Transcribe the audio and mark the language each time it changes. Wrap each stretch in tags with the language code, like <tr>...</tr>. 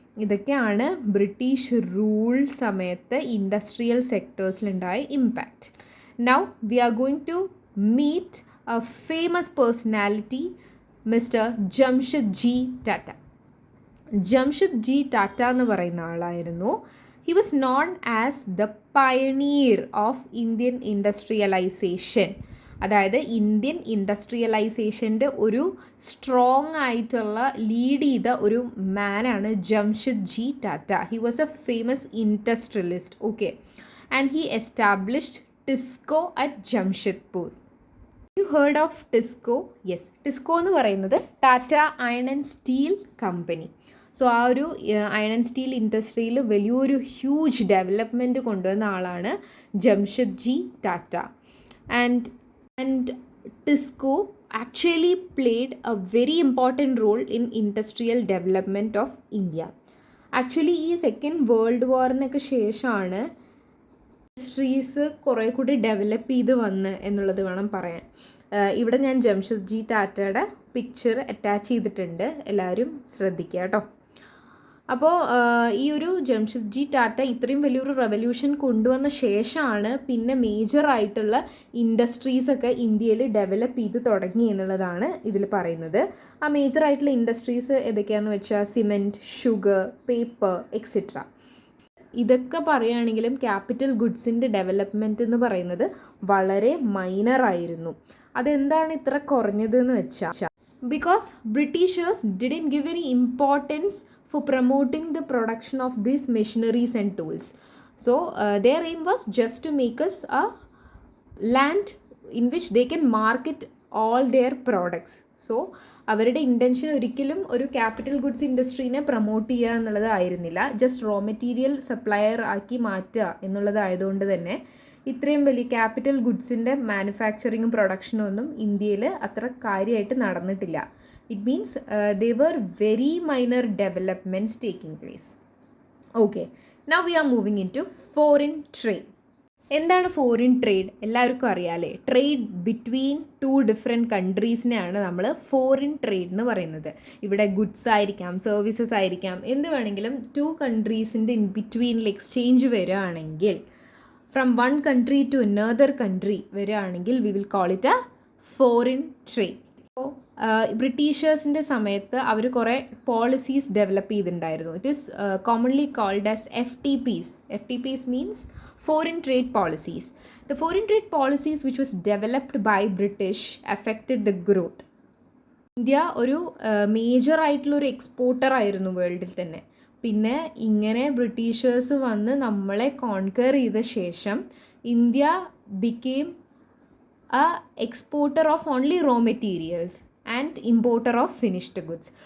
<ml>ഇതൊക്കെയാണ് British rule സമയത്ത് industrial സെക്ടേഴ്സിലുണ്ടായ impact.</ml> <en>Now we are going to meet a famous personality, Mr.</en> <ml>Jamshedji Tata. Jamshedji Tata എന്ന് പറയുന്ന ആളായിരുന്നു.</ml> <en>He was known as the pioneer of Indian industrialization.</en> <ml>അതായത് Indian ഇൻഡസ്ട്രിയലൈസേഷൻ്റെ ഒരു strong ആയിട്ടുള്ള lead ചെയ്ത ഒരു മാനാണ് ജംഷെദ്ജി Tata.</ml> <en>He was a famous industrialist. Okay, and he established TISCO at Jamshedpur. You heard of TISCO? Yes, TISCO</en> <ml>എന്ന് പറയുന്നത്</ml> <en>Tata iron and steel company.</en> <ml>So ആ ഒരു iron and steel ഇൻഡസ്ട്രിയിൽ വലിയൊരു ഹ്യൂജ് ഡെവലപ്മെൻറ്റ് കൊണ്ടുവന്ന ആളാണ് Jamsetjee Tata.</ml> <en>And TISCO actually played a very important role in industrial development of India.</en> <ml>Actually ഈ second world വാറിനൊക്കെ ശേഷമാണ് ഇൻഡസ്ട്രീസ് കുറേ കൂടി ഡെവലപ്പ് ചെയ്ത് വന്ന് എന്നുള്ളത് വേണം പറയാൻ. ഇവിടെ ഞാൻ ജംഷഡ്ജി ടാറ്റയുടെ പിക്ചർ അറ്റാച്ച് ചെയ്തിട്ടുണ്ട്, എല്ലാവരും ശ്രദ്ധിക്കുക കേട്ടോ. അപ്പോൾ ഈ ഒരു ജംഷഡ്ജി ടാറ്റ ഇത്രയും വലിയൊരു റെവല്യൂഷൻ കൊണ്ടുവന്ന ശേഷമാണ് പിന്നെ മേജറായിട്ടുള്ള ഇൻഡസ്ട്രീസൊക്കെ ഇന്ത്യയിൽ ഡെവലപ്പ് ചെയ്ത് തുടങ്ങി എന്നുള്ളതാണ് ഇതിൽ പറയുന്നത്. ആ മേജറായിട്ടുള്ള ഇൻഡസ്ട്രീസ് ഏതൊക്കെയാണെന്ന് വെച്ചാൽ സിമെൻറ്റ്, ഷുഗർ, പേപ്പർ എക്സെട്ര. ഇതൊക്കെ പറയുകയാണെങ്കിലും ക്യാപിറ്റൽ ഗുഡ്സിൻ്റെ ഡെവലപ്മെൻറ്റ് എന്ന് പറയുന്നത് വളരെ മൈനറായിരുന്നു. അതെന്താണ് ഇത്ര കുറഞ്ഞതെന്ന് വെച്ചാൽ</ml> <en>because Britishers didn't give any importance for promoting the production of these machineries and tools.</en> <ml>So their aim was just to make us a land in which they can market all their products. So അവരുടെ intention ഒരിക്കലും ഒരു capital goods ഇൻഡസ്ട്രീനെ promote ചെയ്യുക എന്നുള്ളതായിരുന്നില്ല, just raw material supplier ആക്കി മാറ്റുക എന്നുള്ളതായതുകൊണ്ട് തന്നെ ഇത്രയും വലിയ capital ഗുഡ്സിൻ്റെ മാനുഫാക്ചറിങ്ങും പ്രൊഡക്ഷനും ഒന്നും ഇന്ത്യയിൽ അത്ര കാര്യമായിട്ട് നടന്നിട്ടില്ല.</ml> <en>It means they were very minor developments taking place. Okay, now we are moving into foreign trade.</en> <ml>എന്താണ് ഫോറിൻ ട്രേഡ്? എല്ലാവർക്കും അറിയാമല്ലേ, ട്രേഡ് ബിറ്റ്വീൻ ടു ഡിഫറെൻറ്റ് കൺട്രീസിനെയാണ് നമ്മൾ ഫോറിൻ ട്രേഡ് എന്ന് പറയുന്നത്. ഇവിടെ ഗുഡ്സ് ആയിരിക്കാം, സർവീസസ് ആയിരിക്കാം, എന്ത് വേണമെങ്കിലും ടു കൺട്രീസിൻ്റെ ഇൻ ബിറ്റ്വീനിൽ എക്സ്ചേഞ്ച് വരികയാണെങ്കിൽ,</ml> <en>from one country to another country</en> <ml>വരികയാണെങ്കിൽ</ml> <en>We will call it a foreign trade.</en> <ml>അപ്പോൾ ബ്രിട്ടീഷേഴ്സിൻ്റെ സമയത്ത് അവർ കുറേ പോളിസീസ് ഡെവലപ്പ് ചെയ്തിട്ടുണ്ടായിരുന്നു.</ml> <en>It is commonly called as FTPs. FTPs means foreign trade policies. The foreign trade policies which was developed by British affected the growth.</en> <ml>India ഒരു major ആയിട്ടുള്ളൊരു exporter ആയിരുന്നു വേൾഡിൽ തന്നെ. പിന്നെ ഇങ്ങനെ ബ്രിട്ടീഷേഴ്സ് വന്ന് നമ്മളെ കോൺക്വർ ചെയ്ത ശേഷം</ml> <en>India became a exporter of only raw materials and importer of finished goods.</en>